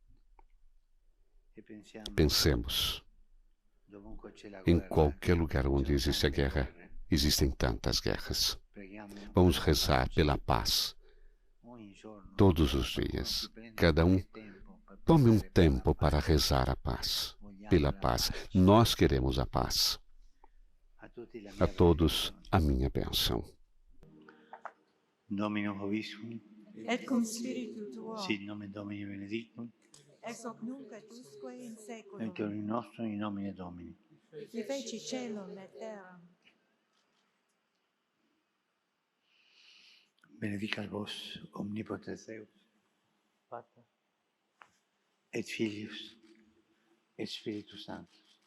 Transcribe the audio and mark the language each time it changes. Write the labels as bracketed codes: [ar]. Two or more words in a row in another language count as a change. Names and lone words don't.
[pt] Pensemos, em qualquer lugar onde existe a guerra, existem tantas guerras. Vamos rezar pela paz todos os dias. Cada um tome um tempo para rezar a paz, pela paz. Nós queremos a paz. A todos a minha bênção. [la] Dominum vobiscum, et cum spiritu tuo, sit nomen Domini benedictum, ex hoc nunc et usque in saeculum, aiutorium nostrum in nomine Domini. qui feci caelum et terram. Benedicat vos omnipotens Deus, Pater, et Filius, et Spiritus Sanctus.